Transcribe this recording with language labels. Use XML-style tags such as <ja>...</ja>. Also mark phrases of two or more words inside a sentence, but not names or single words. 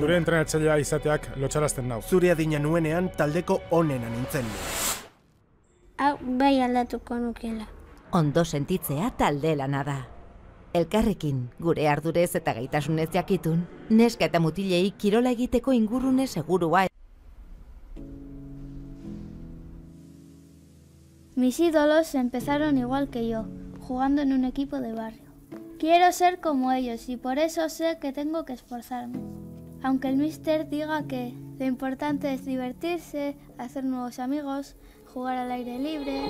<eu>Zure entrenatzailea izateak lotxarazten nau. Zure adina nuenean taldeko onena nintzen. Hau bai aldatuko nukela. Ondo sentitzea talde lana da. Elkarrekin, gure ardurez eta gaitasunez jakitun, neska eta mutilei kirola egiteko ingurune segurua.</eu> <es>Mis ídolos empezaron igual que yo, jugando en un equipo de barrio. Quiero ser como ellos y por eso sé que tengo que esforzarme. Aunque el míster diga que lo importante es divertirse, hacer nuevos amigos, jugar al aire libre...</es>